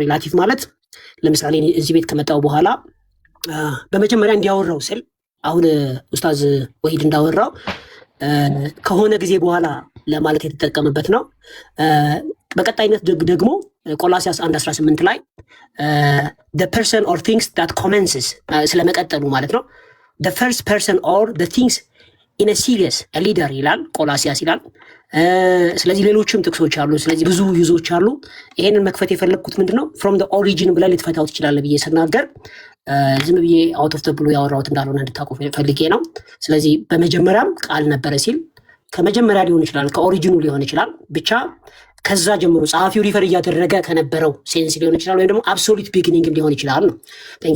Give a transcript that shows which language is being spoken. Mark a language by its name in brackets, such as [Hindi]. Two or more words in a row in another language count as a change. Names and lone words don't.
[Amharic] ሪላቲቭ ማለት ለምሳሌ እዚህ ቤት ከመጣው በኋላ በመጀመሪያ እንዲያወራው ስል አሁን ኡስታዝ ወሂድ እንዳወራው ከሆነ ጊዜ በኋላ ለማለት የተጠቀመበት ነው። በቀጣይነት ደግሞ ቆላሲያስ 1:18 ላይ [English] the person or things that commences [Amharic] ስለመቀጠሉ ማለት ነው። [English] the first person or the things in a series a leader [Amharic] ይላል ቆላሲያስ ይላል። ስለዚህ ሌሎችም ጥቅሶች አሉ። ስለዚህ ብዙ ዩዞች አሉ። ይሄንን መክፈት የፈለግኩት ምንድነው [English] from the origin [Amharic] ብለን ልትፈታው ትችላለህ ብዬ ስናገር ዝም ብዬ [English] out of [Amharic] ብሎ ያወራሁት እንዳልሆነ እንድታውቁ ፈልጌ ነው። ስለዚህ በመጀመሪያም ቃል ነበረ ሲል ከመጀመሪያ ሊሆን ይችላል፣ ከኦሪጂኑ ሊሆን ይችላል። ብቻ ከዛ ጀምሮ ጸሐፊው ሪፈር እያደረገ ከነበረው ሴንስ ሊሆን ይችላል፣ ወይም ደግሞ [English] absolute beginning [Amharic] ሊሆን ይችላል ነው። [English] thank you።